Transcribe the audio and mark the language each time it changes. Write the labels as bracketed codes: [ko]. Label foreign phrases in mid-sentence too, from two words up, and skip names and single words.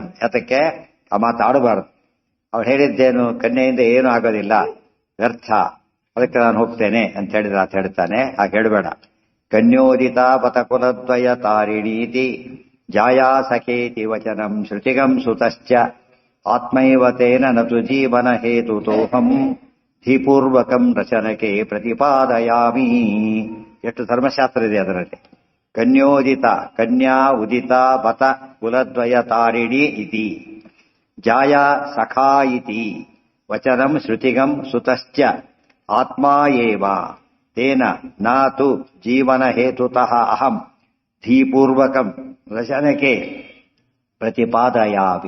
[kn] ಯಾತಕ್ಕೆ ಆ ಮಾತಾಡಬಾರದು. ಅವ್ರು ಹೇಳಿದ್ದೇನು, ಕನ್ಯೆಯಿಂದ ಏನೂ ಆಗೋದಿಲ್ಲ, ವ್ಯರ್ಥ, ಅದಕ್ಕೆ ನಾನು ಹೋಗ್ತೇನೆ ಅಂತ ಹೇಳಿದ್ರೆ ಆತ ಹೇಳ್ತಾನೆ, ಹಾಗೆ ಹೇಳಬೇಡ. [sa] ಕನ್ಯೋದಿತ ಬತಕುಲದ್ವಯ ತಾರಿಣೀತಿ ಜಾಯಾ ಸಖೇತಿ ವಚನಂ ಶ್ರುತಿಗಂ ಸುತಶ್ಚ ಆತ್ಮೈವ ತೇನ ನತು ಜೀವನ ಹೇತುತೋಹಂ ಧೀಪೂರ್ವಕಂ ರಚನಕೆ ಪ್ರತಿಪಾದಯಾಮಿ. [kn] ಎಷ್ಟು ಧರ್ಮಶಾಸ್ತ್ರ ಇದೆ ಅದರಲ್ಲಿ. [sa] ಕನ್ಯೋದಿತ, ಕನ್ಯಾ ಉದಿತ ಬತ ಕುಲದ್ವಯ ತಾರಿಣಿ ಇತಿ ಜಾಯಾ ಸಖಾ ಇತಿ ವಚನಂ ಶ್ರುತಿಗಂ ಸುತಶ್ಚ ಆತ್ಮಾ ಏವ ತೇನ ನಾತು ಜೀವನ ಹೇತುತಃ ಅಹಂ ಧೀಪೂರ್ವಕಂ ರಚನಕೆ ಪ್ರತಿಪಾದಯಾಮಿ.